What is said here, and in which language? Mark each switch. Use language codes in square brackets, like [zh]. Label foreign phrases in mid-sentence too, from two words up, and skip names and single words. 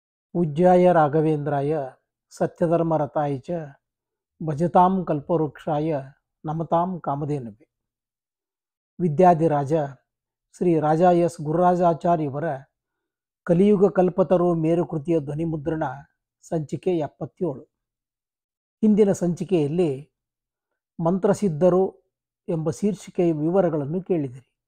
[sa] पूज्याय राघवेंद्राय सत्यधर्मरताय च भजतां कल्पवृक्षाय नमतां कामधेनवे. [kn] ವಿದ್ಯಾಧಿರಾಜ ಶ್ರೀ ರಾಜ ಎಸ್ ಗುರುರಾಜಾಚಾರ್ಯವರ ಕಲಿಯುಗ ಕಲ್ಪತರು ಮೇರುಕೃತಿಯ ಧ್ವನಿಮುದ್ರಣ ಸಂಚಿಕೆ 77. ಹಿಂದಿನ ಸಂಚಿಕೆಯಲ್ಲಿ ಮಂತ್ರಸಿದ್ಧರು ಎಂಬ ಶೀರ್ಷಿಕೆಯ ವಿವರಗಳನ್ನು ಕೇಳಿದಿರಿ.